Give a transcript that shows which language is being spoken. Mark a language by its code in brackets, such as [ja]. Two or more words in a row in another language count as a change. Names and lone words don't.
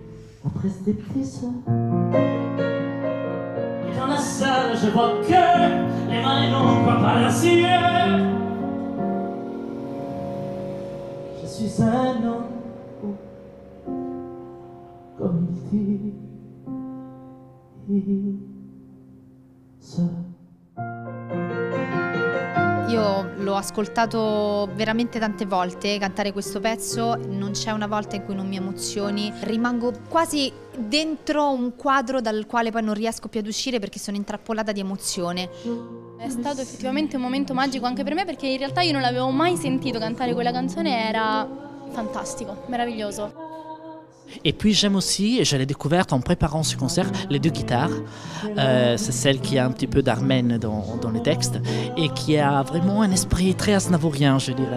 [fr] Après cette épice, dans la salle, je vois que les mains n'ont pas ainsi. Je suis un homme, comme il dit. [it] Io l'ho ascoltato veramente tante volte, cantare questo pezzo, non c'è una volta in cui non mi emozioni, rimango quasi dentro un quadro dal quale poi non riesco più ad uscire perché sono intrappolata di emozione. È stato effettivamente un momento magico anche per me perché in realtà io non l'avevo mai sentito cantare quella canzone, era fantastico, meraviglioso. [fr] Et puis j'aime aussi, et je l'ai découverte en préparant ce concert, les deux guitares. C'est celle qui a un petit peu d'armène dans les textes et qui a vraiment un esprit très aznavourien, je dirais.